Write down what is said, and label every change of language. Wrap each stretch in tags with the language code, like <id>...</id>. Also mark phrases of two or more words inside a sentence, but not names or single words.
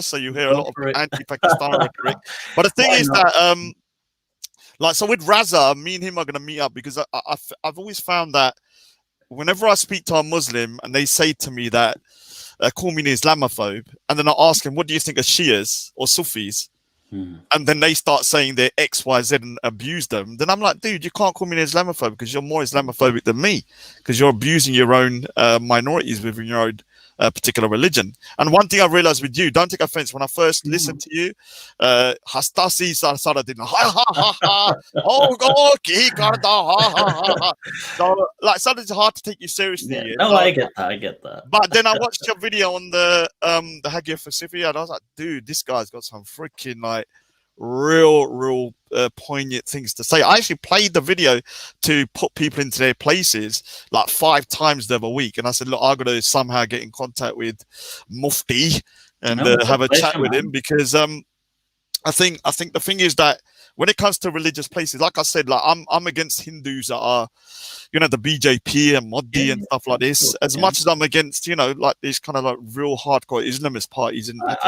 <en>So you hear a lot of anti-Pakistan rhetoric. But the thing is that, so with Raza, me and him are going to meet up, because I've always found that whenever I speak to a Muslim and they say to me that, call me an Islamophobe, and then I ask them, what do you think of Shias or Sufis? And then they start saying they're X, Y, Z and abuse them. Then I'm like, dude, you can't call me an Islamophobe, because you're more Islamophobic than me, because you're abusing your own minorities within your own particular religion. And one thing I realized with you, don't take offense, when I first listened to you, Hastasi Saradin, ha ha ha, oh God,</en> <pa>ki karta,</pa> <en>ha ha ha. So like, sometimes it's hard to take you seriously. I get that. But then I watched your video on the Hagia Sophia, and I was like, dude, this guy's got some freaking like real poignant things to say. I actually played the video to put people into their places like 5 times the other week, and I said, look, I've got to somehow get in contact with Mufti and have a chat with him, because I think the thing is that when it comes to religious places, like I said, like I'm against Hindus that are, the BJP and Modi and stuff like this, as much as I'm against, like these kind of like real hardcore Islamist parties in Pakistan.</en>